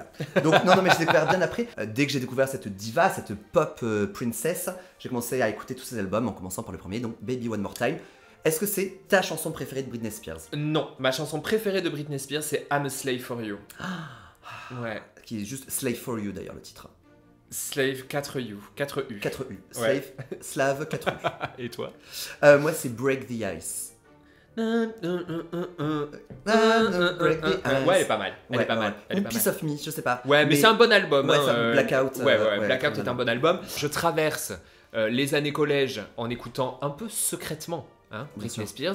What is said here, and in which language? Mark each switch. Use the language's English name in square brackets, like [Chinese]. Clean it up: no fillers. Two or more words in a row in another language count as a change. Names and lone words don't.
[French] Donc non, mais j'ai découvert bien après. Dès que j'ai découvert cette diva, cette [English] pop princess, [French] j'ai commencé à écouter tous ses albums en commençant par le premier, donc Baby One More Time. Est-ce que c'est ta chanson préférée de Britney Spears? Non, ma chanson préférée de Britney Spears c'est I'm a Slave for You. Ouais. Qui est juste Slave for You d'ailleurs le titre. Slave 4U. 4U. 4U. Slave, slave 4U. Et toi? Moi c'est Break the Ice. Ouais, elle est pas mal. Elle est pas mal. Ou Piece of Me, je sais pas. Ouais, mais c'est un bon album. Ouais, hein, c'est un Blackout. Ouais, Blackout est un bon album. Je traverse les années collège en écoutant un peu secrètement Britney Spears.